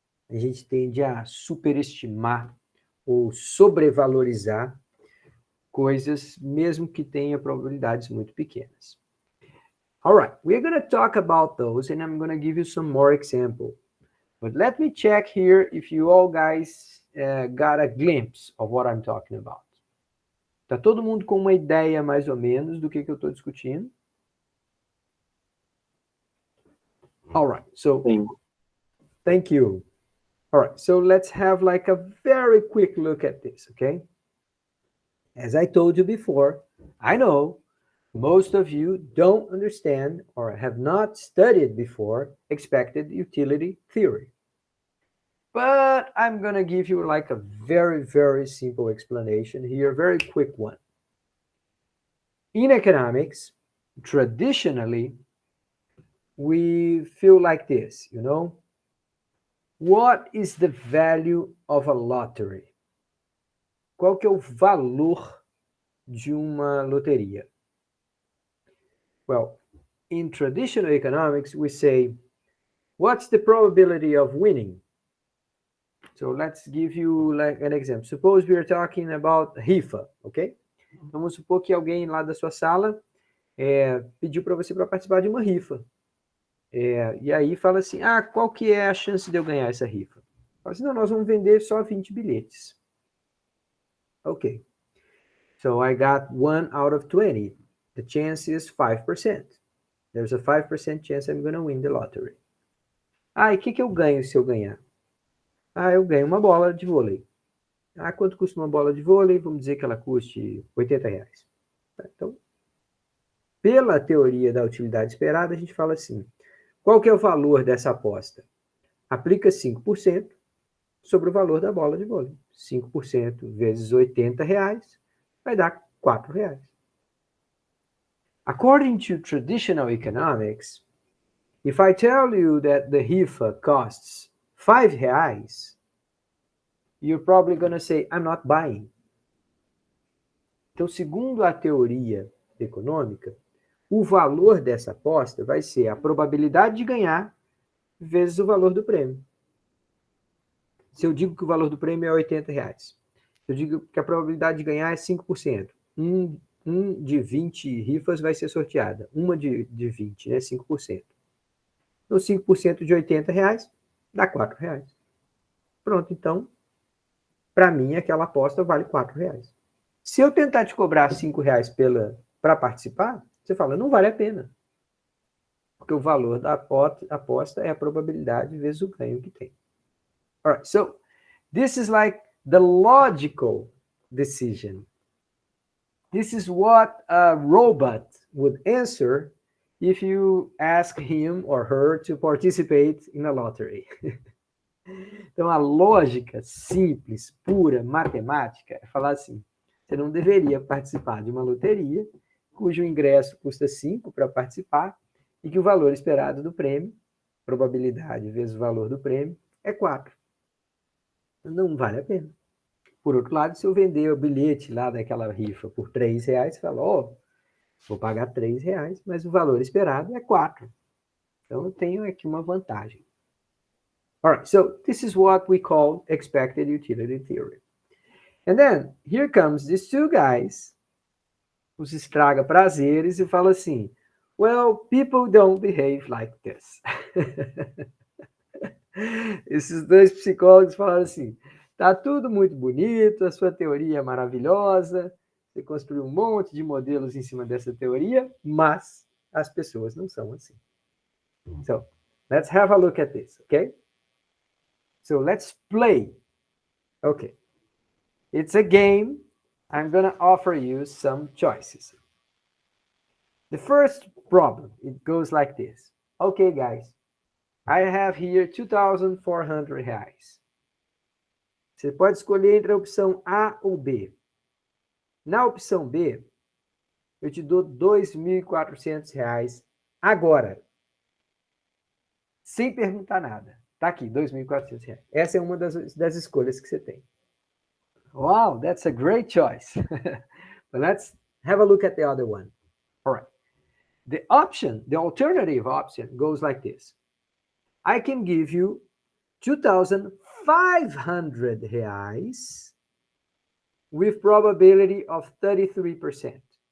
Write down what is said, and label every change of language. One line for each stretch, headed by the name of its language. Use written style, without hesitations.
Portuguese: A gente tende a superestimar ou sobrevalorizar coisas, mesmo que tenha probabilidades muito pequenas.
English: All right, we're going to talk about those, and I'm going to give you some more example. But let me check here if you all guys got a glimpse of what I'm talking about.
Portuguese: Tá todo mundo com uma ideia mais ou menos do que eu estou discutindo?
English: All right, so thank you. All right, so let's have like a very quick look at this, okay? As I told you before, I know most of you don't understand or have not studied before expected utility theory. But I'm going to give you like a very, very simple explanation here, very quick one. In economics, traditionally, we feel like this, you know? What is the value of a lottery?
Portuguese: Qual que é o valor de uma loteria?
English: Well, in traditional economics, we say, what's the probability of winning? So let's give you like an example. Suppose we are talking about rifa, ok?
Portuguese: Vamos supor que alguém lá da sua sala pediu para você para participar de uma rifa. E aí fala assim, qual que é a chance de eu ganhar essa rifa? Fala assim, não, nós vamos vender só 20 bilhetes.
English: Ok. So I got 1 out of 20. The chance is 5%. There's a 5% chance I'm going to win the lottery.
Portuguese: E o que eu ganho se eu ganhar? Eu ganho uma bola de vôlei. Quanto custa uma bola de vôlei? Vamos dizer que ela custe R$80. Então, pela teoria da utilidade esperada, a gente fala assim, qual que é o valor dessa aposta? Aplica 5% sobre o valor da bola de vôlei. 5% vezes R$80 vai dar R$4.
English: According to traditional economics, if I tell you that the rifa costs R$5, you're probably going to say, I'm not buying.
Portuguese: Então, segundo a teoria econômica, o valor dessa aposta vai ser a probabilidade de ganhar vezes o valor do prêmio. Se eu digo que o valor do prêmio é R$80, se eu digo que a probabilidade de ganhar é 5%, um de 20 rifas vai ser sorteada, uma de 20, né? 5%. Então, 5% de R$80 dá R$4. Pronto, então, para mim, aquela aposta vale R$4. Se eu tentar te cobrar R$5 para participar, você fala, não vale a pena. Porque o valor da aposta é a probabilidade vezes o ganho que tem.
English: All right, so this is like the logical decision. This is what a robot would answer if you ask him or her to participate in a lottery.
Portuguese: Então, a lógica simples, pura, matemática, é falar assim, você não deveria participar de uma loteria cujo ingresso custa 5 para participar e que o valor esperado do prêmio, probabilidade vezes o valor do prêmio, é 4. Não vale a pena. Por outro lado, se eu vender o bilhete lá daquela rifa por R$3, você fala, vou pagar R$3, mas o valor esperado é 4. Então, eu tenho aqui uma vantagem.
English: All right, so this is what we call expected utility theory. And then, here comes these two guys,
Portuguese: os estraga prazeres, e fala assim,
English: well, people don't behave like this.
Portuguese: Esses dois psicólogos falaram assim, tá tudo muito bonito, a sua teoria é maravilhosa, você construiu um monte de modelos em cima dessa teoria, mas as pessoas não são assim.
English: So, let's have a look at this, okay? So, let's play. Okay. It's a game. I'm going to offer you some choices. The first problem, it goes like this. Okay, guys, I have here 2,400 reais.
Portuguese: Você pode escolher entre a opção A ou B. Na opção B, eu te dou R$ 2.400 agora, sem perguntar nada. Tá aqui, R$ 2.400. Essa é uma das escolhas que você tem.
English: Wow, that's a great choice. But let's have a look at the other one. All right. The alternative option goes like this. I can give you R$ 2,500 with probability of 33%.